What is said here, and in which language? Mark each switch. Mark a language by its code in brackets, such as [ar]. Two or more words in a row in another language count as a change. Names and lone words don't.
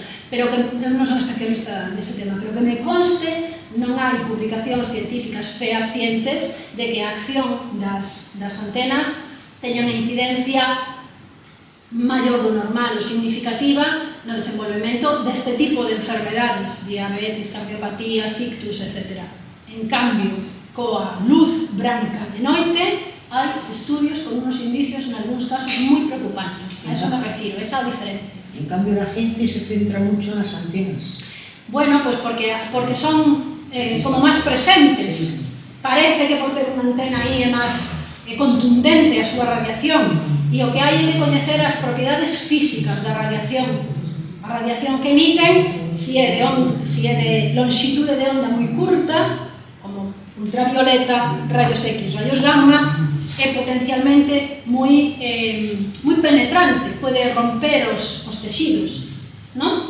[gl] Pero que eu non son especialista nese tema, pero que me conste, non hai publicacións científicas fehacientes de que a acción das antenas teña unha incidencia maior do normal ou significativa no desenvolvemento deste tipo de enfermedades, diabetes, cardiopatía, ictus, etc. En cambio, coa luz branca de noite, hai estudios con [es] unos indicios [gl] en algúns casos moi preocupantes. [es] A eso me refiro, [gl] esa é a diferencia. [es] En cambio, la gente se centra mucho en las antenas. [gl] Bueno, pues porque son como máis presentes. Parece que por ter unha antena aí é máis contundente a súa radiación. E o que hai é de coñecer as propiedades físicas da radiación. A radiación que emiten, si é de longitude de onda moi curta, como ultravioleta, [es] rayos X, rayos gamma, [gl] é potencialmente moi penetrante, pode romper os texidos, non?